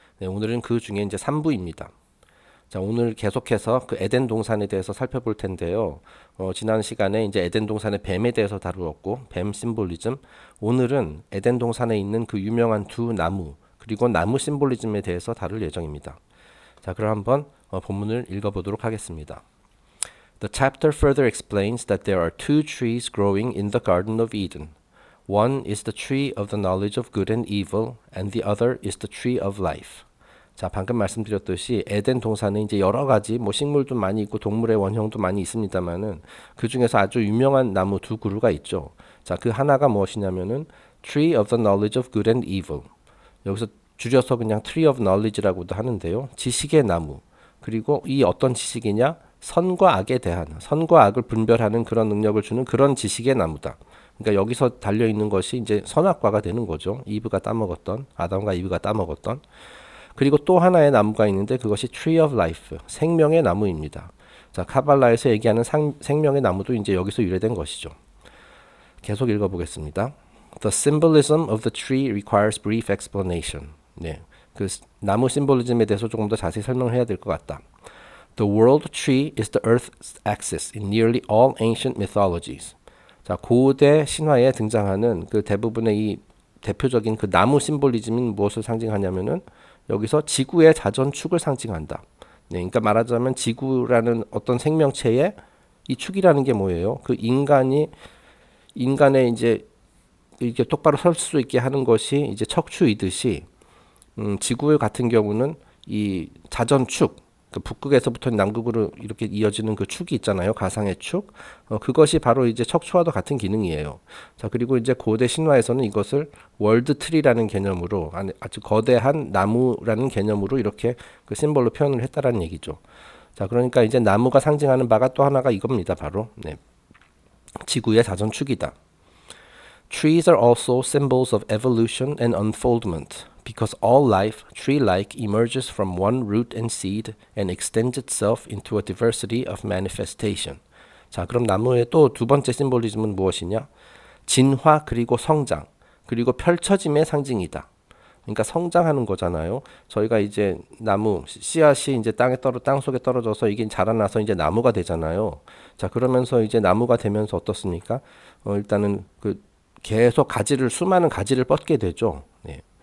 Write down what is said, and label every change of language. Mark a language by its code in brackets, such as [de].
[ko] 네, 오늘은 그 중에 이제 3부입니다. 자, 오늘 계속해서 그 에덴 동산에 대해서 살펴볼 텐데요. 지난 시간에 이제 에덴 동산의 뱀에 대해서 다루었고, 뱀 심볼리즘. 오늘은 에덴 동산에 있는 그 유명한 두 나무, 그리고 나무 심볼리즘에 대해서 다룰 예정입니다. 자, 그럼 한번 본문을 읽어보도록 하겠습니다. [en] The chapter further explains that there are two trees growing in the Garden of Eden. One is the tree of the knowledge of good and evil, and the other is the tree of life. [ko] 자, 방금 말씀드렸듯이 에덴 동산에 이제 여러 가지 뭐 식물도 많이 있고 동물의 원형도 많이 있습니다만은 그 중에서 아주 유명한 나무 두 그루가 있죠. 자, 그 하나가 무엇이냐면은 [en] Tree of the Knowledge of Good and Evil. [ko] 여기서 줄여서 그냥 Tree of Knowledge라고도 하는데요. 지식의 나무. 그리고 이 어떤 지식이냐? 선과 악에 대한, 선과 악을 분별하는 그런 능력을 주는 그런 지식의 나무다. 그러니까 여기서 달려 있는 것이 이제 선악과가 되는 거죠. 이브가 따먹었던, 아담과 이브가 따먹었던. 그리고 또 하나의 나무가 있는데 그것이 Tree of Life, 생명의 나무입니다. 자, 카발라에서 얘기하는 생명의 나무도 이제 여기서 유래된 것이죠. 계속 읽어보겠습니다. [en] The symbolism of the tree requires brief explanation. [ko] 네, 그 나무 심볼리즘에 대해서 조금 더 자세히 설명을 해야 될 것 같다. [en] The world tree is the earth's axis in nearly all ancient mythologies. [ko] 자, 고대 신화에 등장하는 그 대부분의 이 대표적인 그 나무 심볼리즘은 무엇을 상징하냐면은 여기서 지구의 자전축을 상징한다. 네, 그러니까 말하자면 지구라는 어떤 생명체의 이 축이라는 게 뭐예요? 그 인간의 이제 이렇게 똑바로 설 수 있게 하는 것이 이제 척추이듯이 지구 같은 경우는 이 자전축, 그 북극에서부터 남극으로 이렇게 이어지는 그 축이 있잖아요. 가상의 축. 그것이 바로 이제 척추와도 같은 기능이에요. 자, 그리고 이제 고대 신화에서는 이것을 월드 트리라는 개념으로 아주 거대한 나무라는 개념으로 이렇게 그 심볼로 표현을 했다라는 얘기죠. 자, 그러니까 이제 나무가 상징하는 바가 또 하나가 이겁니다. 바로 네. 지구의 자전축이다. [en] Trees are also symbols of evolution and unfoldment. Because all life, tree-like, emerges from one root and seed and extends itself into a diversity of manifestation. [ko] 자, 그럼 나무의 또 두 번째 심볼리즘은 무엇이냐? 진화 그리고 성장 그리고 펼쳐짐의 상징이다. 그러니까 성장하는 거잖아요. 저희가 이제 나무 씨앗이 이제 땅 속에 떨어져서 이게 자라나서 이제 나무가 되잖아요. 자, 그러면서 이제 나무가 되면서 어떻습니까? 일단은 그 계속 수많은 가지를 뻗게 되죠. 네.